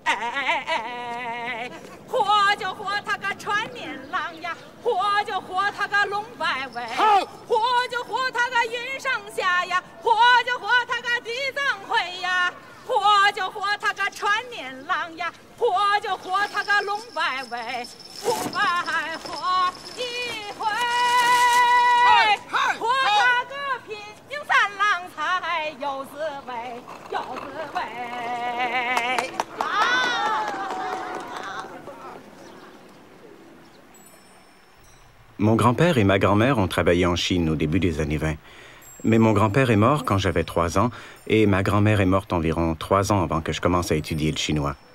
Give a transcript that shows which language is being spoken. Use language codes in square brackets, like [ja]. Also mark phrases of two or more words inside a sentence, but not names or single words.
[zh] 活就活他个传年郎呀，活就活他个龙摆尾，活就活他个云上下呀，活就活他个地藏会呀，活就活他个传年郎呀，活就活他个龙摆尾，不白活一回，活他个拼命三郎才有滋味，有滋味。 [fr] Mon grand-père et ma grand-mère ont travaillé en Chine au début des années 20. Mais mon grand-père est mort quand j'avais 3 ans et ma grand-mère est morte environ 3 ans avant que je commence à étudier le chinois.